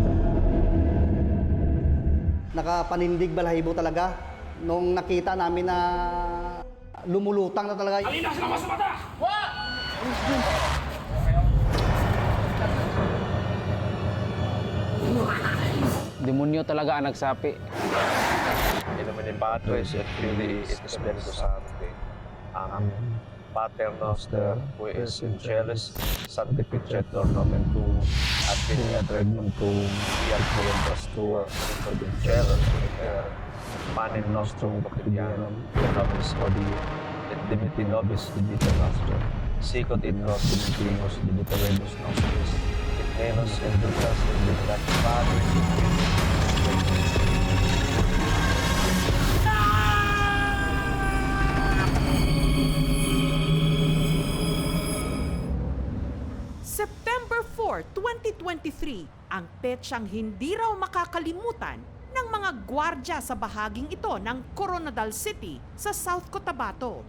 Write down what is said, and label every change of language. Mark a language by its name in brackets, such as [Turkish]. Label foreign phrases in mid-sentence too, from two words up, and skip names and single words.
[Filipino] Nakapanindig balahibo talaga nung nakita namin na lumulutang na talaga. Alina sila masok mata! Demonyo talaga ang nagsapi. [Latin] In nomine Patris et Filii et Spiritus Sancti. Amen. Pater noster, qui es in celis, sanctificetur nomen tuum, adveniat regnum tuum, fiat voluntas tua, sicut in cielo et in terra. Panem nostrum quotidianum, et nobis hodie, et dimitti nobis debita nostra, sicut in nos dimittimus debitoremus nostris, et ne nos inducas in tentationem, [Filipino] September 4, 2023, ang petsang hindi raw makakalimutan ng mga gwardya sa bahaging ito ng Coronadal City sa South Cotabato.